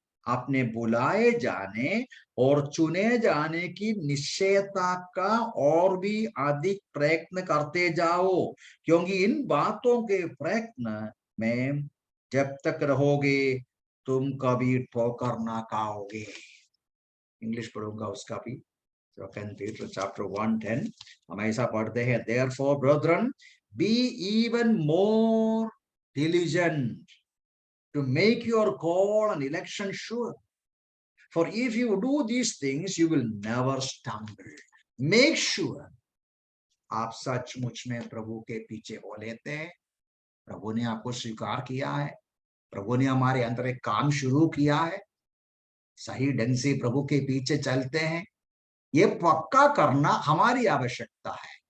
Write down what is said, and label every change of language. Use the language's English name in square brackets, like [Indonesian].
[Hindi] अपने बुलाए जाने और चुने जाने की निश्चयता का और भी अधिक प्रयत्न करते जाओ, क्योंकि इन बातों के प्रयत्न में जब तक रहोगे तुम कभी ठोकर ना खाओगे। इंग्लिश पढ़ूंगा उसका भी। सेकंड पीटर चैप्टर 1:10 हम ऐसा पढ़ते हैं, [English] therefore brethren be even more diligent to make your call and election sure, for if you do these things you will never stumble. Make sure [Hindi] आप सचमुच में प्रभु के पीछे हो लेते हैं। प्रभु ने आपको स्वीकार किया है, प्रभु ने हमारे अंदर एक काम शुरू किया है, सही ढंग से प्रभु के पीछे चलते हैं, ये पक्का करना हमारी आवश्यकता है।